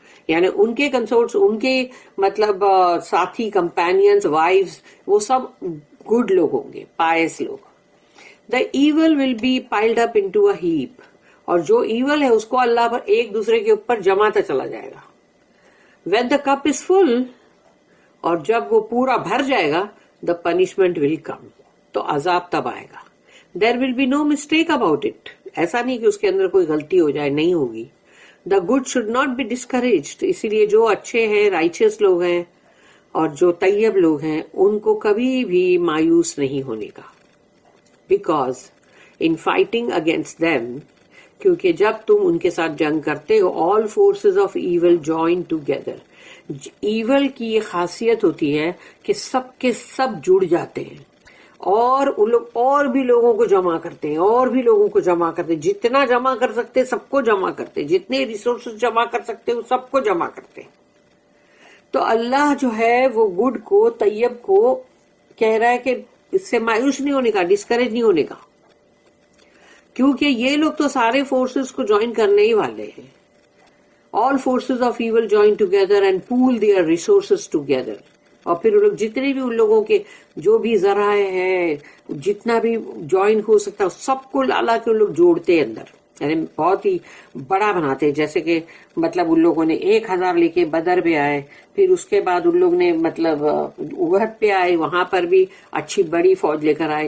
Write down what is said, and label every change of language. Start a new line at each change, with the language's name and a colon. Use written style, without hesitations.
Urdu: یعنی ان کے کنسورٹس، ان کے مطلب ساتھی، کمپینینز، وائفز، وہ سب گڈ لوگ ہوں گے، پائس لوگ.
English: the evil will be piled up into a heap,
Urdu: اور جو ایول ہے اس کو اللہ پر ایک دوسرے کے اوپر جماتا چلا جائے گا.
English: when the cup is full,
Urdu: اور جب وہ پورا بھر جائے گا
English: the punishment will come.
Urdu: تو عذاب تب آئے گا.
English: There will be no mistake about it.
Urdu: ایسا نہیں کہ اس کے اندر کوئی غلطی ہو جائے, نہیں ہوگی.
English: The good should not be discouraged.
Urdu: اسی لیے جو اچھے ہیں, righteous لوگ ہیں اور جو طیب لوگ ہیں, ان کو کبھی بھی مایوس نہیں ہونے کا.
English: Because in fighting against them,
Urdu: کیونکہ جب تم ان کے ساتھ جنگ کرتے ہو,
English: all forces of evil join together.
Urdu: Evil کی یہ خاصیت ہوتی ہے کہ سب کے سب جڑ جاتے ہیں اور ان لوگ اور بھی لوگوں کو جمع کرتے ہیں, اور بھی لوگوں کو جمع کرتے ہیں, جتنا جمع کر سکتے سب کو جمع کرتے ہیں, جتنے ریسورسز جمع کر سکتے وہ سب کو جمع کرتے ہیں. تو اللہ جو ہے وہ گڈ کو, طیب کو کہہ رہا ہے کہ اس سے مایوس نہیں ہونے کا, ڈسکریج نہیں ہونے کا, کیونکہ یہ لوگ تو سارے فورسز کو جوائن کرنے ہی والے ہیں.
English: All forces of evil join together and pool their resources together.
Urdu: اور پھر لوگ جتنے بھی ان لوگوں کے جو بھی ذرائع ہیں, جتنا بھی جوائن ہو سکتا ہے, سب کو اللہ کے لوگ جوڑتے ہیں اندر, یعنی بہت ہی بڑا بناتے ہیں. جیسے کہ مطلب ان لوگوں نے 1000 لے کے بدر پہ آئے, پھر اس کے بعد ان لوگ نے مطلب احد پہ آئے, وہاں پر بھی اچھی بڑی فوج لے کر آئے.